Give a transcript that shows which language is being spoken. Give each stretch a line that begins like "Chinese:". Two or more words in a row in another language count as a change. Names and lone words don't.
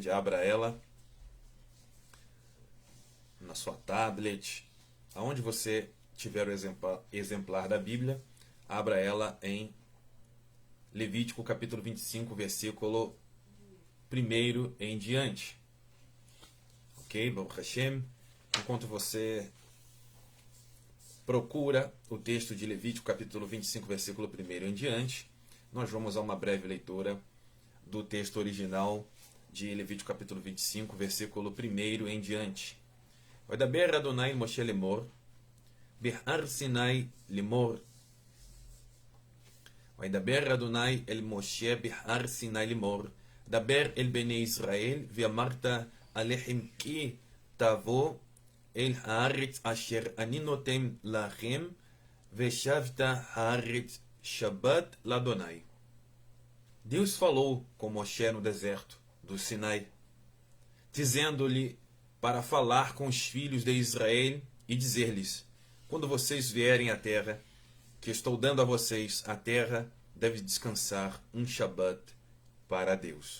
Portuguese: Abra ela na sua tablet, aonde você tiver o exemplar da Bíblia. Abra ela em Levítico capítulo 25, versículo 1 em diante.
Hebrew: Ok? ברוך השם.
Portuguese: Enquanto você procura o texto de Levítico capítulo 25, versículo 1 em diante, nós vamos a uma breve leitura do texto original de Levítico capítulo 25, versículo 1 em diante.
Hebrew: וידבר אדני משה לאמר, בהר סיני לאמר, וידבר אדוני אל משה בהר סיני לאמור, דבר אל בני ישראל, ואמרת עליכם כי תבוא אל הארץ אשר אני נותן לכם, ושבת הארץ שבת לאדוני.
Portuguese: Deus falou com Moshe no deserto do Sinai, dizendo-lhe para falar com os filhos de Israel e dizer-lhes: quando vocês vierem à terra que estou dando a vocês, a terra deve descansar um Shabbat para Deus.